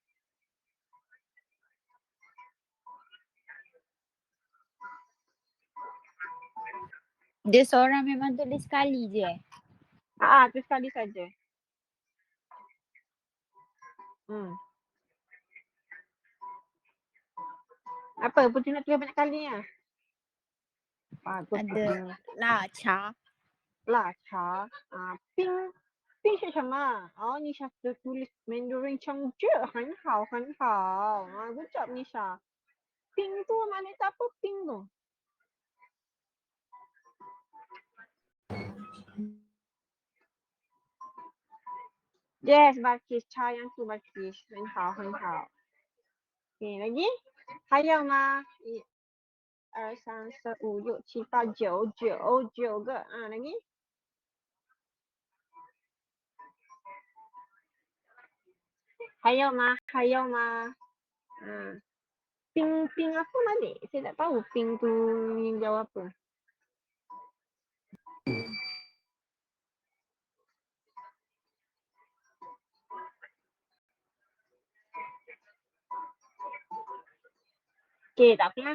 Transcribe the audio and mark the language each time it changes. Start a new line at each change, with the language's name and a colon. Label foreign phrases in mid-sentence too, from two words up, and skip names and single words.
Malay: Dia seorang memang tulis sekali je. Tu sekali saja. Apa? Putri nak tulis banyak kali ya? Bagus. Ada lah Cha.
Chinese: 辣茶啊，冰是什么？哦，妮莎的tulis Mandarin 成绩很好啊 ，
English: good job
Chinese: 妮莎。
Malay: 冰 tu maknanya apa pink tu? Yes, Balkis, 茶yang tu Balkis,
Chinese: 很好。Okay, lagi? 还有吗？1、2、3、4、5、6、7、8、9个啊，lagi? 还有吗？
Malay: 冰 apa balik? Saya tak tahu pink tu jawab apa. Okay, tak apalah.